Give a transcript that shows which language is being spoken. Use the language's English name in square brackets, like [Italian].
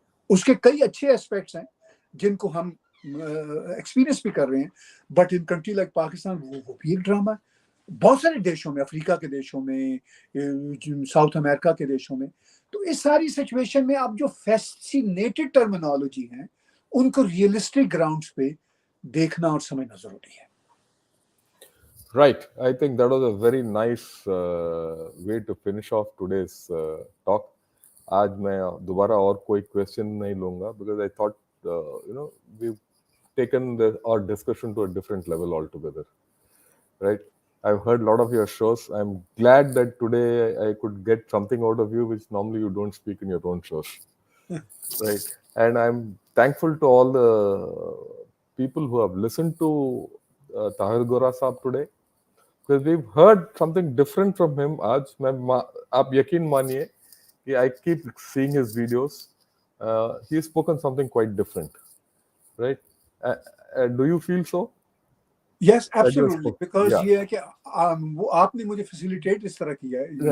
[Urdu] اس کے کئی اچھے اسپیکٹس ہیں جن کو ہم ایکسپیرینس بھی کر رہے ہیں، but in country like Pakistan وہ بھی ایک ڈرامہ ہے. بہت سارے دیشوں میں، افریقہ کے دیشوں میں، ساؤتھ امریکہ کے دیشوں میں. تو اس ساری سچویشن میں اب جو فیسینیٹڈ ٹرمینالوجی ہیں ان کو ریئلسٹک گراؤنڈز پہ دیکھنا اور سمجھنا ضروری ہے. [English] Right. I think that was a very nice way to finish off today's talk. [Urdu] آج میں دوبارہ اور کوئی کویشچن نہیں لوں گا [English] because I thought we've taken our discussion to a different level altogether. Right. I've heard a lot of your shows. I'm glad that today I could get something out of you which normally you don't speak in your own shows. Right. And I'm thankful to all the people who have listened to Tahir Gora Saab today. Because we've heard something different from him. [Urdu] آج میں آپ یقین مانیے کہ [English] I keep seeing his videos. He has spoken something quite different, right? Do you feel so? Yes, absolutely. [Urdu] Because یہ ہے کہ آپ نے مجھے فیسیلیٹیٹ اس طرح کیا ہے.